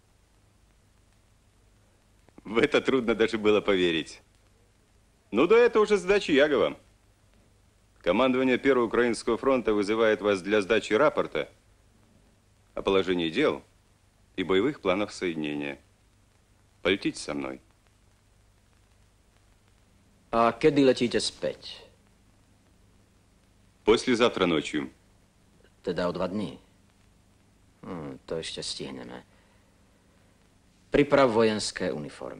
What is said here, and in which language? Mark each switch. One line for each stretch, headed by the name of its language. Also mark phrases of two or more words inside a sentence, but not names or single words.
Russian: В это трудно даже было поверить. Ну да, это уже сдача Ягова. Командование Первого Украинского фронта вызывает вас для сдачи рапорта о положении дел и боевых планах соединения. Полетите со мной.
Slovak: A kedy letíte späť?
Russian: Послезавтра ночью.
Slovak: Teda o 2 dní. To ešte stihneme. Priprav vojenské uniformy.